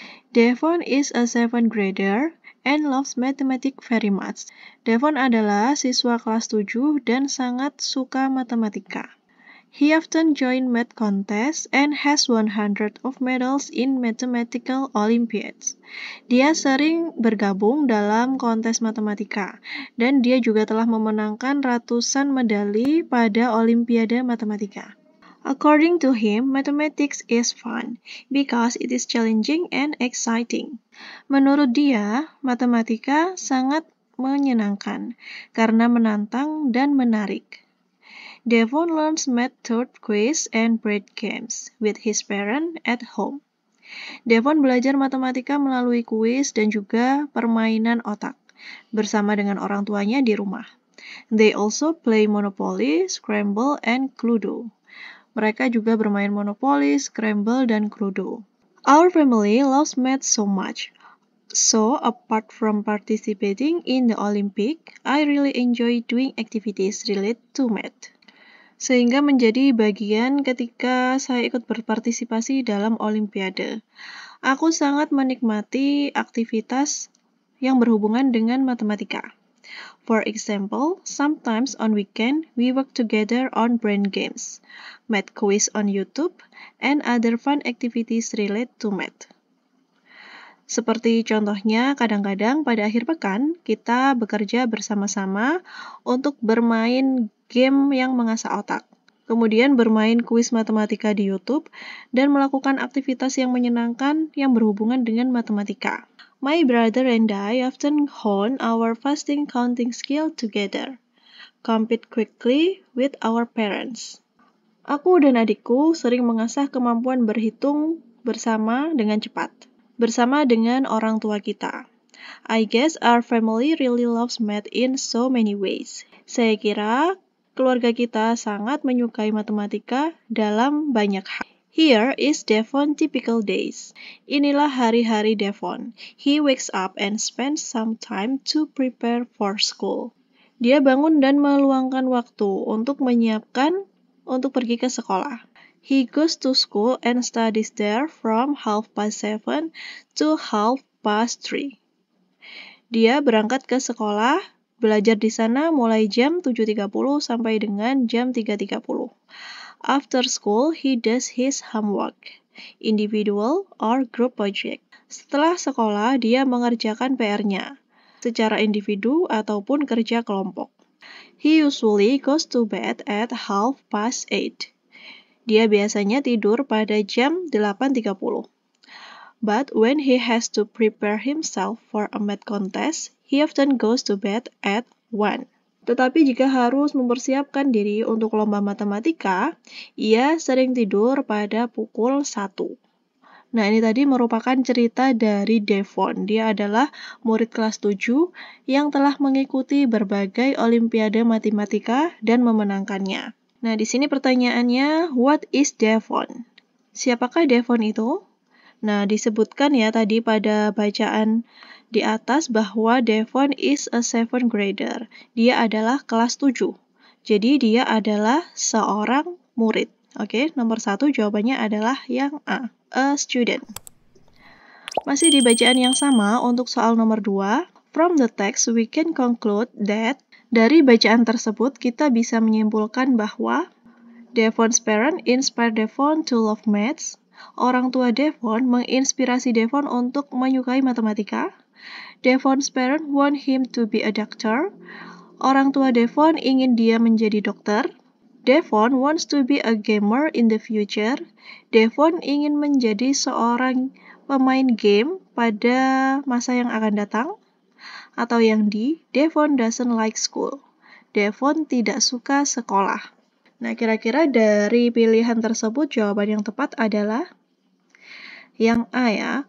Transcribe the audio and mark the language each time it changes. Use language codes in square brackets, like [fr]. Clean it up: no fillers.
[en] Devon is a 7th grader and loves mathematics very much. [id] Devon adalah siswa kelas 7 dan sangat suka matematika. [en] He often join math contests and has won hundreds of medals in mathematical Olympiads. [id] Dia sering bergabung dalam kontes matematika, dan dia juga telah memenangkan ratusan medali pada Olimpiade Matematika. [en] According to him, mathematics is fun because it is challenging and exciting. [id] Menurut dia, matematika sangat menyenangkan karena menantang dan menarik. [en] Devon learns math through quiz and board games with his parents at home. [id] Devon belajar matematika melalui kuis dan juga permainan otak bersama dengan orang tuanya di rumah. [en] They also play Monopoly, Scrabble, and Cluedo. [id] Mereka juga bermain Monopoly, Scrabble, dan Cluedo. [en] Our family loves math so much. So, apart from participating in the Olympic, I really enjoy doing activities related to math. [id] Sehingga menjadi bagian ketika saya ikut berpartisipasi dalam Olimpiade. Aku sangat menikmati aktivitas yang berhubungan dengan matematika. [en] For example, sometimes on weekend, we work together on brain games, math quiz on YouTube, and other fun activities related to math. [id] Seperti contohnya, kadang-kadang pada akhir pekan, kita bekerja bersama-sama untuk bermain game yang mengasah otak, kemudian bermain kuis matematika di YouTube, dan melakukan aktivitas yang menyenangkan yang berhubungan dengan matematika. [en] My brother and I often hone our fasting counting skill together, compete quickly with our parents. [id] Aku dan adikku sering mengasah kemampuan berhitung bersama dengan cepat, bersama dengan orang tua kita. [en] I guess our family really loves math in so many ways. [id] Saya kira keluarga kita sangat menyukai matematika dalam banyak hal. [en] Here is Devon typical days. [id] Inilah hari-hari Devon. [en] He wakes up and spends some time to prepare for school. [id] Dia bangun dan meluangkan waktu untuk menyiapkan untuk pergi ke sekolah. [en] He goes to school and studies there from 7:30 to 3:30. [id] Dia berangkat ke sekolah, belajar di sana mulai jam 7.30 sampai dengan jam 3.30. [en] After school, he does his homework, individual or group project. [id] Setelah sekolah, dia mengerjakan PR-nya, secara individu ataupun kerja kelompok. [en] He usually goes to bed at 8:30. [id] Dia biasanya tidur pada jam 8.30. [en] But when he has to prepare himself for a math contest, he often goes to bed at 1. [id] Tetapi jika harus mempersiapkan diri untuk lomba matematika, ia sering tidur pada pukul 1. Nah, ini tadi merupakan cerita dari Devon. Dia adalah murid kelas 7 yang telah mengikuti berbagai olimpiade matematika dan memenangkannya. Nah, di sini pertanyaannya, [en] what is Devon? [id] Siapakah Devon itu? Nah, disebutkan ya tadi pada bacaan di atas bahwa [en] Devon is a 7th grader. [id] Dia adalah kelas 7. Jadi dia adalah seorang murid. Oke, nomor 1 jawabannya adalah yang A, [en] a student. [id] Masih di bacaan yang sama untuk soal nomor 2. [en] From the text we can conclude that [id] dari bacaan tersebut kita bisa menyimpulkan bahwa [en] Devon's parents inspired Devon to love maths. [id] Orang tua Devon menginspirasi Devon untuk menyukai matematika. [en] Devon's parents want him to be a doctor. [id] Orang tua Devon ingin dia menjadi dokter. [en] Devon wants to be a gamer in the future. [id] Devon ingin menjadi seorang pemain game pada masa yang akan datang. Atau yang D, [en] Devon doesn't like school. [id] Devon tidak suka sekolah. Nah, kira-kira dari pilihan tersebut jawaban yang tepat adalah yang A ya.